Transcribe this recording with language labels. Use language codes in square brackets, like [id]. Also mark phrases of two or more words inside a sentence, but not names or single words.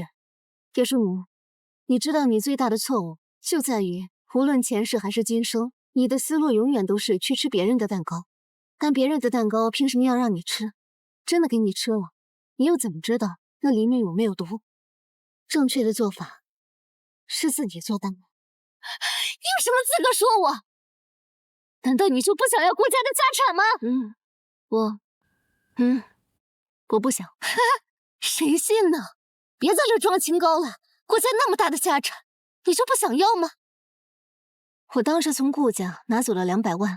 [zh] 葉舒奴，你知道你最大的錯誤就在於，無論前世還是今生，你的思路永遠都是去吃別人的蛋糕。但別人的蛋糕憑什麼要讓你吃？真的給你吃了，你又怎麼知道那裡面有沒有毒？正確的做法是自己做蛋糕。你有什麼資格說我？難道你就不想要顧家的家產嗎？我不想。誰信呢？別在這裝清高了，顧家那麼大的家產，你就不想要嗎？我當時從顧家拿走了200萬。